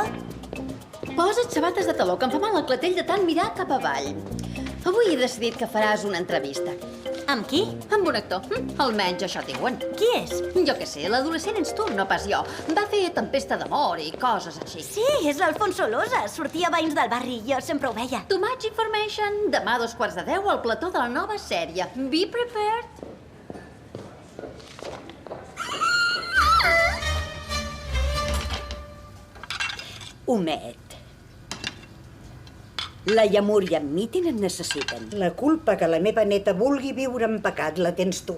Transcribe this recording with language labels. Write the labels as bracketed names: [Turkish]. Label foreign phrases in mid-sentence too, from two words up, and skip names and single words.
[Catalan] Posa't sabates de taló, que em fa mal el clatell de tant mirar cap avall. Avui he decidit que faràs una entrevista. Amb qui? Amb un actor. Almenys això diuen. Qui és? Jo què sé, l'adolescent ets tu, no pas jo. Va fer Tempesta d'amor i coses així. Sí, és l'Alfonso Losa. Sortia a Veïns del Barri, jo sempre ho veia. [English] Too much information. [Catalan] Demà a 2:15 al plató de la nova sèrie. [English] Be prepared. [Catalan] Homet. La Yamur i en Mitty et necessiten. La culpa que la meva neta vulgui viure en pecat la tens tu.